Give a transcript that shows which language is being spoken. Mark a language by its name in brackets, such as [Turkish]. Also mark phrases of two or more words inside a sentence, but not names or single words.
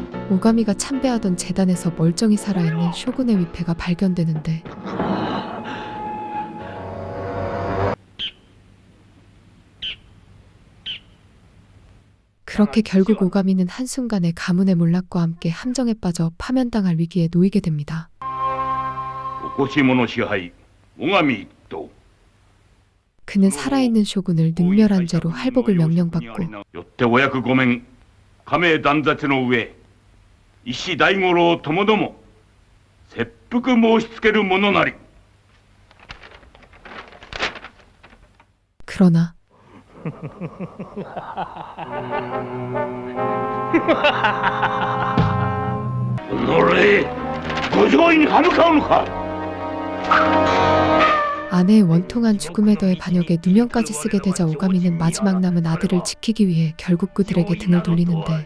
[Korean] 오가미가 참배하던 재단에서 멀쩡히 살아있는 쇼군의 위패가 발견되는데 그렇게 결국 오가미는 한순간에 가문의 몰락과 함께 함정에 빠져 파면당할 위기에 놓이게 됩니다. [Japanese] おこし者支配最上一党 [Korean] 그는 살아있는 쇼군을 능멸한 죄로 할복을 명령받고 [Japanese] よってお役御免家名断絶の上石大五郎ともども切腹申しつけるものなり [Korean] 그러나 [Japanese] おのれご上位に歯向かうのか [Korean] 아내의 원통한 죽음에 더해 반역에 누명까지 쓰게 되자 오가미는 마지막 남은 아들을 지키기 위해 결국 그들에게 등을 돌리는데